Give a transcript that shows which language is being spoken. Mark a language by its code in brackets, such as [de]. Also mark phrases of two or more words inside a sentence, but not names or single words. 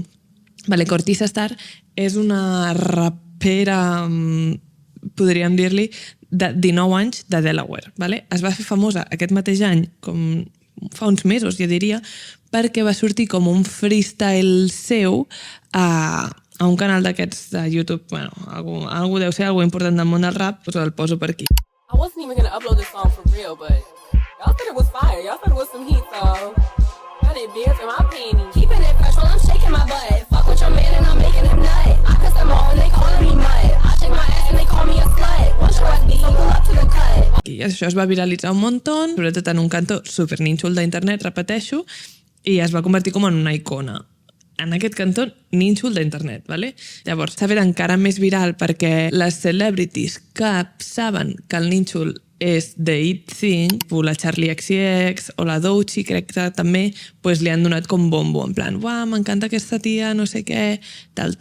[ca] Vale, Cortisa Star és una rapera, podríem dir-li, de 19 anys de Delaware. Vale? Es va fer famosa aquest mateix any, com fa uns mesos, jo diria, perquè va sortir com un freestyle seu a un canal d'aquests de YouTube. Bueno, algú deu ser algú important del món del rap, doncs el poso per aquí. [en] I wasn't even gonna upload this song for real, but y'all said it was fire. Y'all said it was some heat, so I did beers in my panties. Keeping it fresh while I'm shaking my butt. Fuck with your man and I'm making him nut. I cuss them all and they calling me mud. I shake my ass and they call me a slut. Once your ass be, so pull up to the cut. [ca] I això es va viralitzar un munt, sobretot en un cantó super nínxol d'internet, repeteixo, i es va convertir com en una icona. En aquest cantó nínxol d'internet, ¿vale? Llavors, s'ha fet encara més viral perquè les celebrities que saben que el nínxol és [en] The It Thing, [ca] la Charlie XCX o la Doechii, crec que també pues, li han donat com bombo, [es] en plan, [ca] uah, m'encanta aquesta tia, no sé què, tal.